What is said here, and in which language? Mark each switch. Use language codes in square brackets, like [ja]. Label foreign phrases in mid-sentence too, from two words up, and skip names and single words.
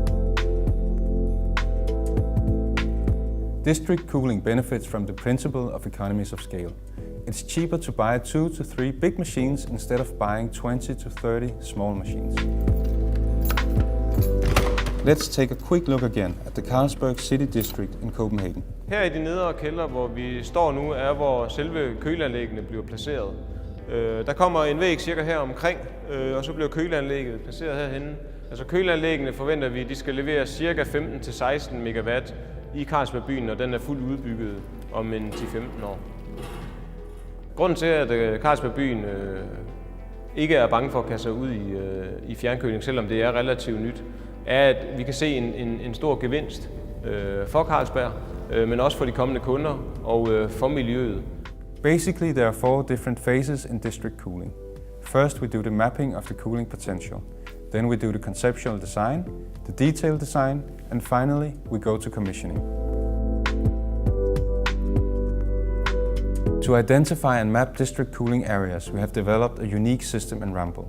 [en] District cooling benefits from the principle of economies of scale. It's cheaper to buy 2 to 3 big machines instead of buying 20 to 30 small machines. Let's take a quick look again at the Carlsberg City District in Copenhagen. [da] Her i de nedre kælder, hvor vi står nu, er hvor selve køleanlæggene bliver placeret. Der kommer en væg cirka her omkring, og så bliver køleanlægget placeret herhenne. Altså køleanlæggene forventer vi, de skal levere cirka 15-16 megawatt i Carlsberg-byen, og den er fuldt udbygget om en 10-15 år. Grunden til, at Carlsberg-byen ikke er bange for at kaste sig ud i fjernkøling, selvom det er relativt nyt, er, at vi kan se en stor gevinst for Carlsberg, men også for de kommende kunder og for miljøet. [en] Basically, there are 4 different phases in district cooling. First, we do the mapping of the cooling potential. Then we do the conceptual design, the detailed design, and finally, we go to commissioning. To identify and map district cooling areas, we have developed a unique system in Rambøll.